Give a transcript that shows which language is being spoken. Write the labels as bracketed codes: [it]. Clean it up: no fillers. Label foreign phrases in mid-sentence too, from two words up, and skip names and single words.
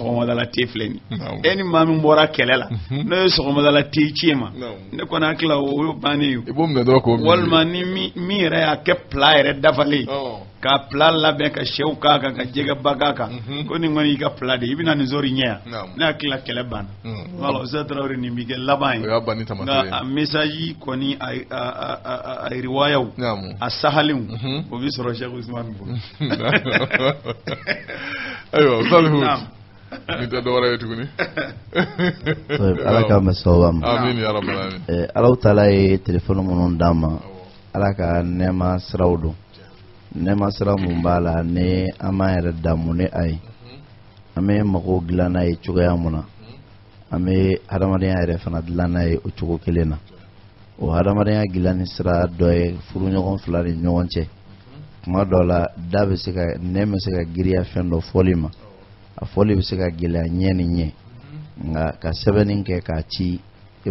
[bm] sɔgɔmadala te filɛ nin e ni maa min bɔra kɛlɛ la n'o ye sɔgɔmadala te ci ma ne kɔni hakili la o ye bannen ye walima ni min yɛrɛ y'a kɛ plat yɛrɛ dafalen ka plat labɛn ka sɛw k'a kan ka jɛgɛba k'a kan ko nin kɔni y'i ka plat de i bɛna nin zori ɲɛ yan ne hakili la kɛlɛ banna wala Ustaz Traoré nin bɛ kɛ laban ye nka a message kɔni a riwayaw a sahalenw o bɛ sɔrɔ Cheikh Ousmane bolo ayiwa salihu ni tɛ dɔwɛrɛ ye tuguni ala k'an bɛ sababu ma [ar] آمين يا رب العالمين [bm] Alahu taala ye téléphone minnu d'an ma ala ka nɛɛma siraw don nɛɛma sira mun b'a la ni an m'an yɛrɛ damu ni a ye an bɛ mago dilan n'a ye cogoya mun na an bɛ hadamadenya yɛrɛ fana dilan n'a ye o cogo kelen na o hadamadenya dilanni sira dɔ ye furuɲɔgɔn fila ni ɲɔgɔn cɛ kuma dɔ la da bɛ se ka nɛn bɛ se ka giriya fɛn dɔ fɔli ma a fɔli bɛ se ka gɛlɛya ɲɛ ni ɲɛ nka ka sɛbɛnni kɛ k'a ci i